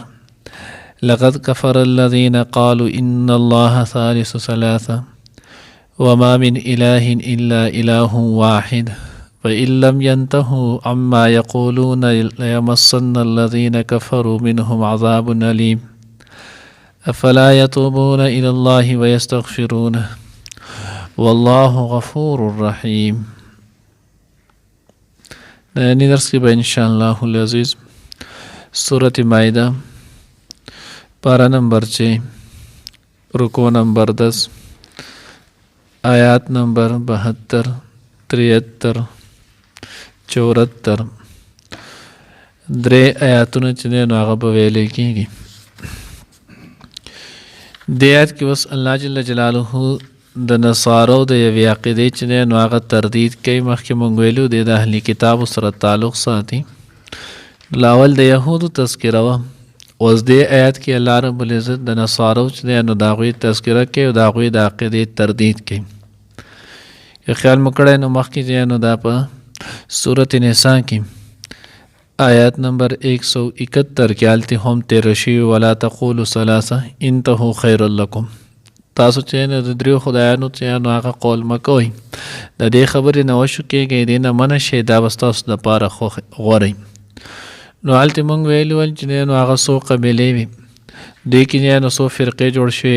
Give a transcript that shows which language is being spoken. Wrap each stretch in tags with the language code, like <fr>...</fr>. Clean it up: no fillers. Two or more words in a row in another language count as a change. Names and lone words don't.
<ar>لقد كفر الذين قالوا إن الله ثالث ثلاثة وما من إله إلا إله واحد فإن لم ينتهوا عما يقولون ليمسن الذين كفروا منهم عذاب أليم أفلا يتوبون إلى الله ويستغفرونه والله غفور رحيم.</ar> <ur>نانی درس کی</ur> <ps>ان شاء اللہ العزیز</ps> <ur>سورۃ مائدہ پارہ نمبر</ur> <ps>6</ps> <ur>رکوع نمبر</ur> <ps>10</ps> <ur>آیات نمبر</ur> <ps>72 73 74 درې آیاتونه چې دی نو هغه به ویلی کېږي. دې آیات کې اوس الله جل جلاله د نصارو د یوې عقیدې چې دی نو هغه تردید کوي. مخکې مونږ ویلو دی د اهلي کتابو سره تعلق ساتي. لاول د یهودو تذکره وه، اوس دې آیات کې الله رب العزت د نصارو چې دی نو د هغوی تذکره کوي او د هغوی د عقیدې تردید کوي. که خیال مو کړی نو مخکې چې نو دا په سورت نساء کې آیات نمبر 171 کې هلته هم تېره شوي</ps> <ar>ولا تقولوا ثلاثه انتهوا خیر لکم.</ar> <ps>تاسو چې نو د دریو خدایانو چې نو هغه قول مه کوئ، د دې خبرې نه وشو کېږئ، دې نه منع شئ، دا به ستاسو دپاره غوره. نو هلته مونږ ویلي ول چې نو هغه څو قبیلې وي، دوی کې نو څو فرقې جوړ شوې.</ps>